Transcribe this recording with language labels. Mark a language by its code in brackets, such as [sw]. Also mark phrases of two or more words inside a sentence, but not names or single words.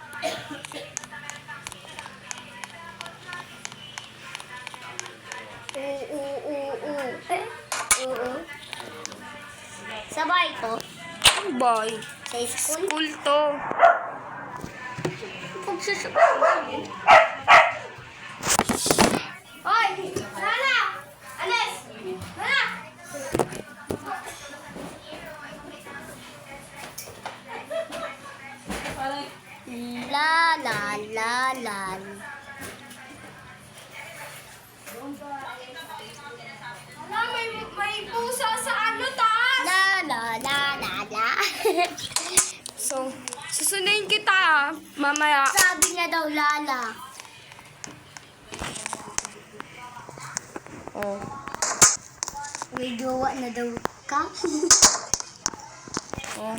[tl] Sabay ko. Boy. Sa school. School to. Hoy! Nana! Alis! Nana! La la la la. May pusa sa taas. La la la la la. So, susundin kita, ah. Mamaya. Sabi niya daw lala. Oh. May jowa na daw ka. Oh.